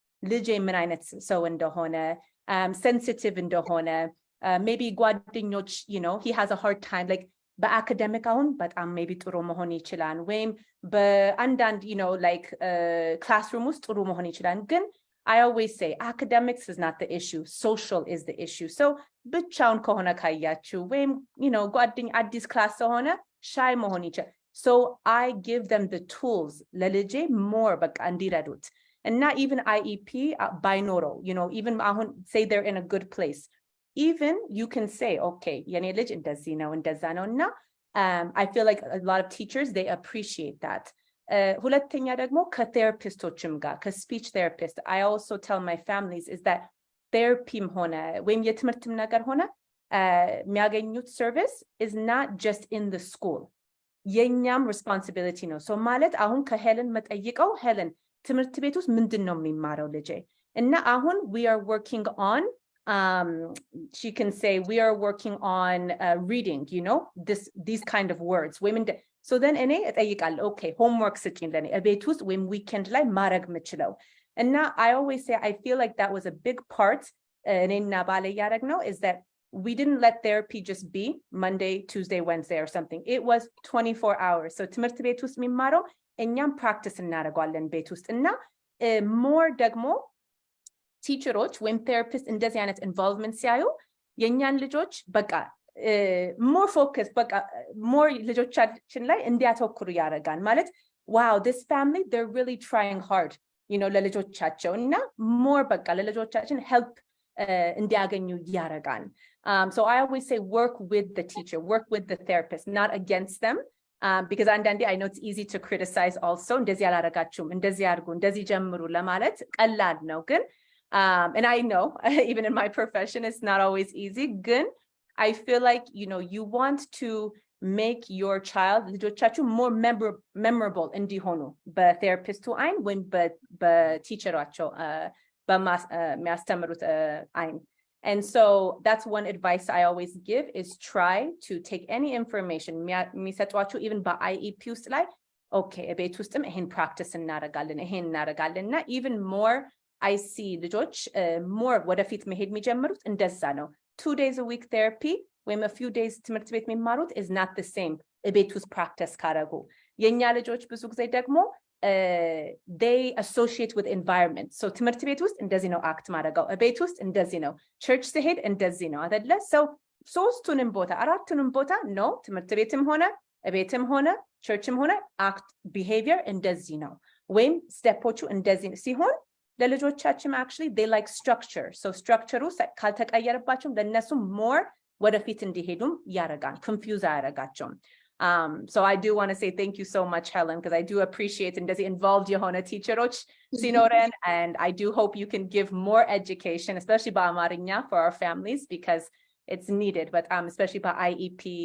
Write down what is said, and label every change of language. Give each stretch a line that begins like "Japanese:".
Amharic: ልጄ ምን አይነት ሰው እንደሆነ, sensitive እንደሆነ, maybe ጓደኞች,
English: he has a hard time,
Amharic: like በአካዳሚክ አሁን በጣም maybe ጥሩ መሆን ይችላል ወይም በአንዳንድ like classroom ውስጥ ጥሩ መሆን ይችላል። ግን
English: I always say academics is not the issue, social is the issue.
Amharic: So ብቻውን ከሆነ ካያችሁ ወይም ጓደኛ አዲስ ክላስ ሆነ
English: shy
Amharic: መሆን ይችላል.
English: So I give them the tools ለልጄ more
Amharic: በቃ እንዲረዱት
English: እና even IEP ባይኖረው, even አሁን say they're in a good place, even you can say, okay,
Amharic: የኔ ልጅ እንደዚህ ነው እንደዛ ነው
English: እና I feel like a lot of teachers, they appreciate that.
Amharic: ሁለተኛ ደግሞ ከቴራፒስቶችም ጋር ከስፒች ቴራፒስት,
English: I also tell my families is that
Amharic: therapyም ሆነ ወይም የትምህርትም ነገር ሆነ የሚያገኙት
English: service is not just in the school.
Amharic: የኛም responsibility ነው.
English: so
Amharic: ማለት አሁን ከሄለን መጠይቀው, ሄለን ትምህርት ቤት ውስጥ ምንድን ነው የሚማረው ልጄ? እና አሁን
English: we are working on she can say we are working on reading, these kind of words. Women, so then
Amharic: እኔ እጠይቃለሁ,
English: okay, homework
Amharic: ስጪኝ ለኔ ቤት ውስጥ ወይም
English: weekend
Amharic: ላይ ማድረግ የምችለው። እና
English: I always say I feel like that was a big part
Amharic: እኔና ባለ ያደረግነው
English: is that we didn't let therapy just be Monday, Tuesday, Wednesday or something. It was 24 hours.
Amharic: So ትምህርት ቤት ውስጥ የሚማረው እኛም practice እናደርጋለን ቤት ውስጥ እና more ደግሞ ቲቸሮች ወይም ቴራፒስት እንደዚህ አይነት ኢንቮልቭመንት ሲያዩ የኛን ልጆች በቃ more focus, በቃ more ልጆቻችን ላይ እንዲያተኩሩ ያደርጋል። ማለት
English: wow, this family, they're really trying hard,
Amharic: ለልጆቻቸው እና more በቃ ለልጆቻችን help እንዲያገኙ ያደርጋል።
English: So I always say work with the teacher, work with the therapist, not against them. Because አንዳንዴ I know it's easy to criticize also,
Amharic: እንደዚህ አላደረጋችሁም, እንደዚህ አድርጉ፣ እንደዚህ ጀምሩ ለማለት ቀላል ነው
English: ግን and I know even in my profession it's not always easy. Good. I feel like you want to make your child ልጆቻችሁ more memorable
Amharic: እንዲሆኑ በቴራፒስቱ አይን ወይም በቲቸራቸው በሚያስተምሩት አይን.
English: And so that's one advice I always give is try to take any information
Amharic: የሚሰጧችሁ even በIEP ውስጥ ላይ okay ቤት ውስጥም ይሄን practice እናደርጋለን ይሄን እናደርጋለን እና even more I see ልጆች more ወደፊት መሄድ የሚጀምሩት እንደዛ ነው።
English: 2 days a week therapy
Amharic: ወይም a few days ትምህርት ቤት የሚማሩት
English: is not the same
Amharic: ቤት ውስጥ practice ካረጉ። የኛ ልጆች ብዙ ጊዜ ደግሞ
English: they associate with environment.
Amharic: So ትምህርት ቤት ውስጥ እንደዚህ ነው act ማድረገው፣ ቤት ውስጥ እንደዚህ ነው፣ church ሲሄድ እንደዚህ ነው አይደለ? So ሶስቱንም ቦታ አራቱንም ቦታ ነው ትምህርት ቤትም ሆነ ቤትም ሆነ churchም ሆነ act behavior እንደዚህ ነው ወይም ስቴፖቹ እንደዚህ ሲሆን ለልጆቻችን
English: actually they like structure. So structure
Amharic: ካልተቀየረባቸው ለነሱ
English: more
Amharic: ወደፊት እንዲሄዱም ያረጋል፣
English: confuse
Amharic: አያረጋቸውም።
English: So I do want to say thank you so much, Helen, because I do appreciate
Amharic: እንደዚህ involved የሆነ
English: teacheroች ሲኖረን, and I do hope you can give more education, especially በአማርኛ for our families, because it's needed, but especially በIEP